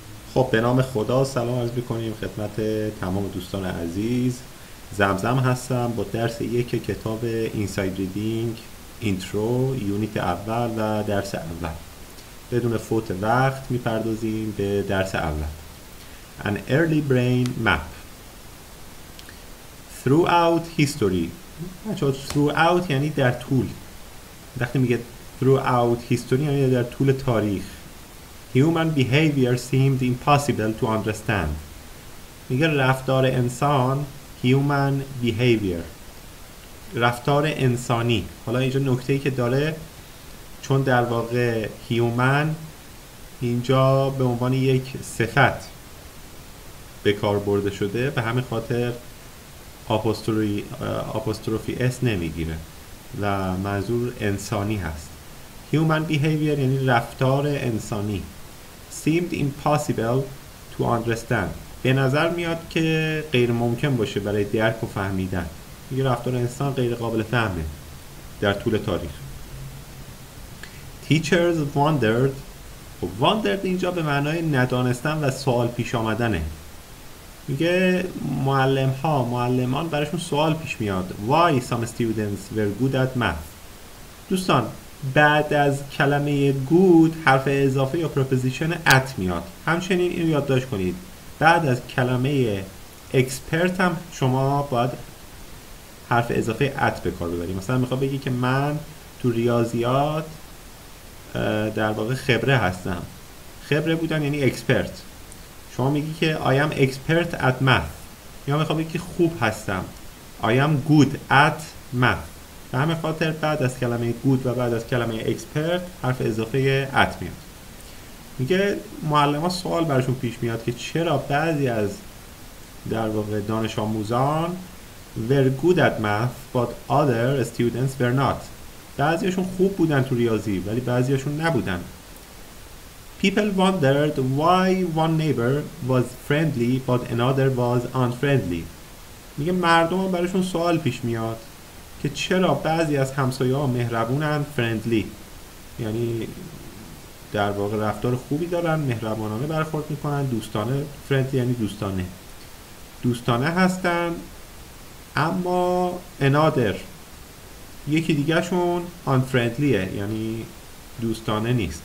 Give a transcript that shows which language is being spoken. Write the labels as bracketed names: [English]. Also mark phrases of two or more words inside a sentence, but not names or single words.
[Persian] خب به نام خدا سلام عرض می‌کنیم خدمت تمام دوستان عزیز. زمزم هستم با درس یک کتاب اینساید ریدینگ اینترو یونیت اول و درس اول. بدون فوت وقت میپردازیم به درس اول. [English] An early brain map throughout history. [Persian] throughout یعنی در طول. وقتی میگه [English] throughout history [Persian] یعنی در طول تاریخ. [English] Human behavior seemed impossible to understand. [Persian] میگه رفتار انسان [English] human behavior [Persian] رفتار انسانی. حالا اینجا نکته‌ای که داره چون در واقع human اینجا به عنوان یک صفت به کار برده شده به همین خاطر آپوستروفی اس نمیگیره و منظور انسانی هست. [English] human behavior [Persian] یعنی رفتار انسانی. [English] seemed impossible to understand [Persian] به نظر میاد که غیر ممکن باشه برای درک و فهمیدن. میگه رفتار انسان غیر قابل فهمه در طول تاریخ. [English] teachers wondered. [Persian] wondered اینجا به معنای ندانستن و سوال پیش آمدنه. میگه معلمان براشون سوال پیش میاد. [English] why some students were good at math. [Persian] دوستان بعد از کلمه good حرف اضافه یا پروپوزیشن at میاد. همچنین اینو یادداشت کنید. بعد از کلمه expert هم شما باید حرف اضافه at به کار ببرید. مثلا میخواد بگی که من تو ریاضیات در واقع خبره هستم. خبره بودن یعنی expert. شما میگی که [English] I am expert at math. [Persian] یا میخواد بگی که خوب هستم. [English] I am good at math. [Persian] به همین خاطر بعد از کلمه good و بعد از کلمه expert حرف اضافه at میاد. میگه معلمان سوال براشون پیش میاد که چرا بعضی از در واقع دانش آموزان [English] were good at math but other students were not. [Persian] بعضیشون خوب بودن تو ریاضی ولی بعضیشون نبودن. [English] People wondered why one neighbor was friendly but another was unfriendly. [Persian] میگه مردم براشون سوال پیش میاد که چرا بعضی از همسایه‌ها مهربونن friendly یعنی در واقع رفتار خوبی دارن مهربانانه برخورد میکنن دوستانه friendly یعنی دوستانه هستن اما another یکی دیگه شون unfriendlyه یعنی دوستانه نیست.